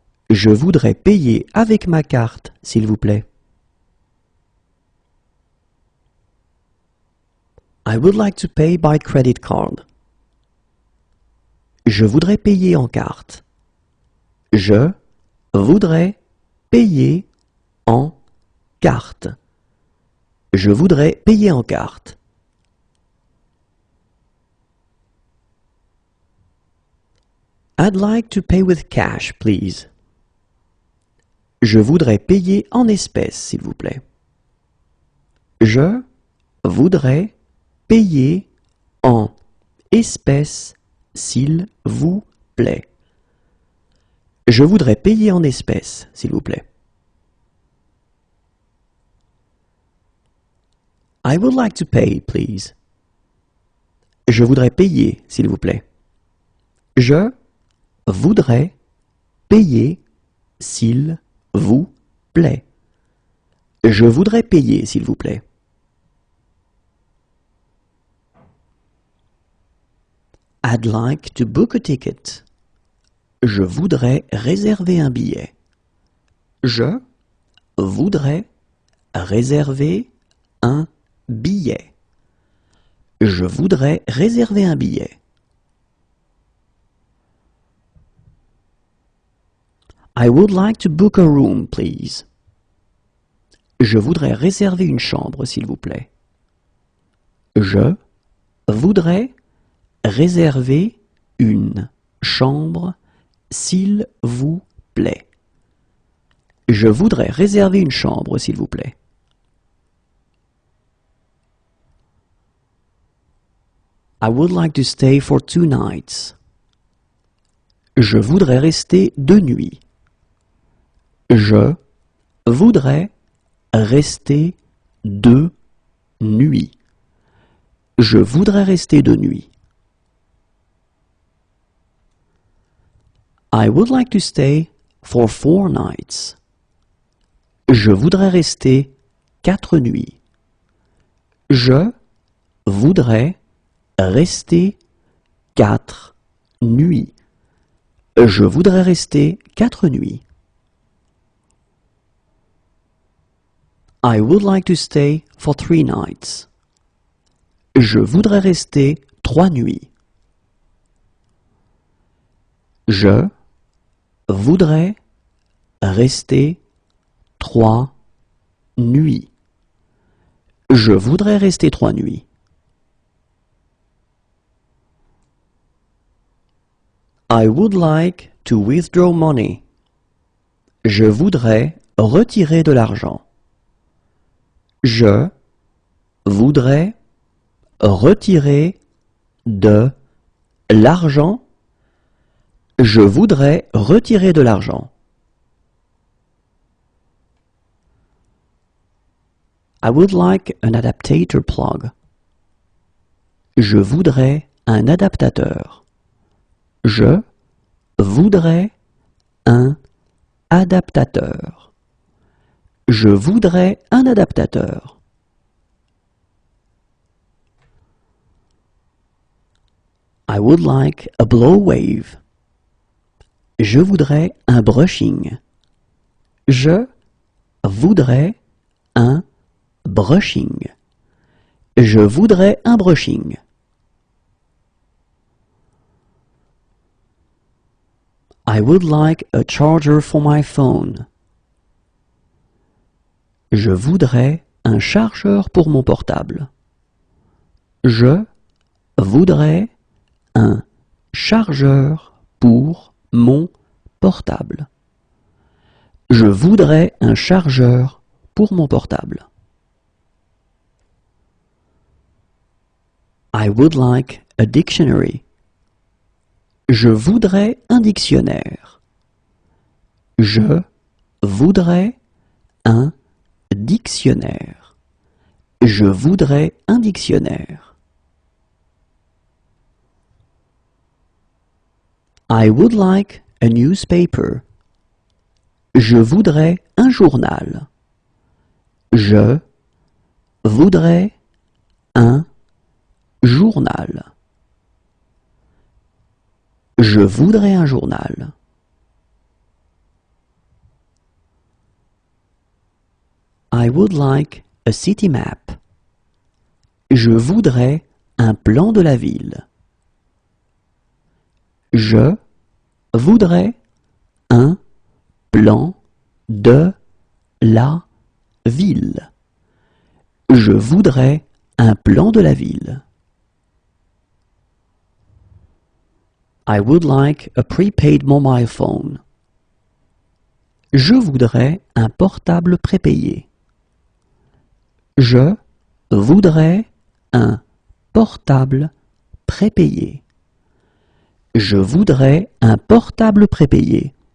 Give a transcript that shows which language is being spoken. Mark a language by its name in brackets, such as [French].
[French] Je voudrais payer avec ma carte, s'il vous plaît. [English] I would like to pay by credit card. [French] Je voudrais payer en carte. Je voudrais payer en carte. Je voudrais payer en carte. [English] I'd like to pay with cash, please. [French] Je voudrais payer en espèces, s'il vous plaît. Je voudrais payer en espèces, s'il vous plaît. Je voudrais payer en espèces, s'il vous plaît. [English] I would like to pay, please. [French] Je voudrais payer, s'il vous plaît. Je voudrais payer, s'il vous plaît. Je voudrais payer, s'il vous plaît. [English] I'd like to book a ticket. [French] Je voudrais réserver un billet. Je voudrais réserver un billet. Je voudrais réserver un billet. [English] I would like to book a room, please. [French] Je voudrais réserver une chambre, s'il vous plaît. Je voudrais réserver une chambre, s'il vous plaît. Je voudrais réserver une chambre, s'il vous plaît. [English] I would like to stay for 2 nights. [French] Je voudrais rester 2 nuits. Je voudrais rester 2 nuits. Je voudrais rester 2 nuits. [English] I would like to stay for 4 nights. [French] Je voudrais rester 4 nuits. Je voudrais rester 4 nuits. Je voudrais rester 4 nuits. [English] I would like to stay for 3 nights. [French] Je voudrais rester 3 nuits. Je voudrais rester 3 nuits. Je voudrais rester 3 nuits. [English] I would like to withdraw money. [French] Je voudrais retirer de l'argent. Je voudrais retirer de l'argent. Je voudrais retirer de l'argent. [English] I would like an adaptator plug. [French] Je voudrais un adaptateur. Je voudrais un adaptateur. Je voudrais un adaptateur. [English] I would like a blow wave. [French] Je voudrais un brushing. Je voudrais un brushing. Je voudrais un brushing. [English] I would like a charger for my phone. [French] Je voudrais un chargeur pour mon portable. Je voudrais un chargeur pour mon portable. Je voudrais un chargeur pour mon portable. [English] I would like a dictionary. [French] Je voudrais un dictionnaire. Je voudrais un dictionnaire. Je voudrais un dictionnaire. [English] I would like a newspaper. [French] Je voudrais un journal. Je voudrais un journal. Je voudrais un journal. [English] I would like a city map. [French] Je voudrais un plan de la ville. Je voudrais un plan de la ville. Je voudrais un plan de la ville. [English] I would like a prepaid mobile phone. [French] Je voudrais un portable prépayé. Je voudrais un portable prépayé. Je voudrais un portable prépayé.